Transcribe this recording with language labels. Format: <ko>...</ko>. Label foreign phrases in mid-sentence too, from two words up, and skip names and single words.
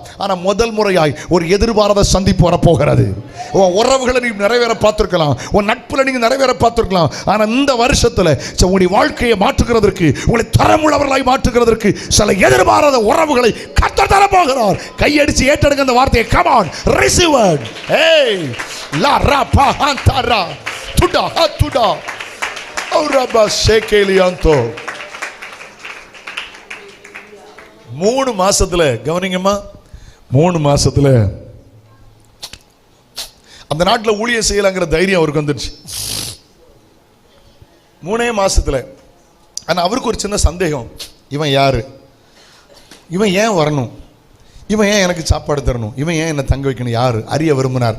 <ta>ஆனால் முதல் முறையாய் ஒரு எதிர்பாராத சந்திப்பு வரப்போகிறது. உன் உறவுகளை நீ நிறைவேற பார்த்துருக்கலாம், உன் நட்புல நீங்க நிறைவேற பார்த்துருக்கலாம். ஆனால் இந்த வருஷத்தில் உங்களுடைய வாழ்க்கையை மாற்றுகிறதற்கு, உங்களை தரமுள்ளவர்களாய் மாற்றுகிறதற்கு சில எதிர்பாராத உறவுகளை கர்த்தர் தரப்போகிறார். கையடிச்சு ஏற்றெடுங்க அந்த வார்த்தையை.</ta> <en>Come on, receive it. Hey, la ra pa antara tuda hatuda auraba shekelianto.</en> <ta>3 மாசத்துல, கவனிங்கம்மா, 3 மாசத்துல அந்த நாட்டில் ஊழியம் செய்யலாங்கிற தைரியம் அவருக்கு வந்துடுச்சு. 3 மாசத்துல. ஆனா அவருக்கு ஒரு சின்ன சந்தேகம், இவன் யாரு, இவன் ஏன் வரணும், இவன் ஏன் எனக்கு சாப்பாடு தரணும், இவன் ஏன் என்னை தங்க வைக்கணும், யார் அறிய விரும்பினார்.</ta>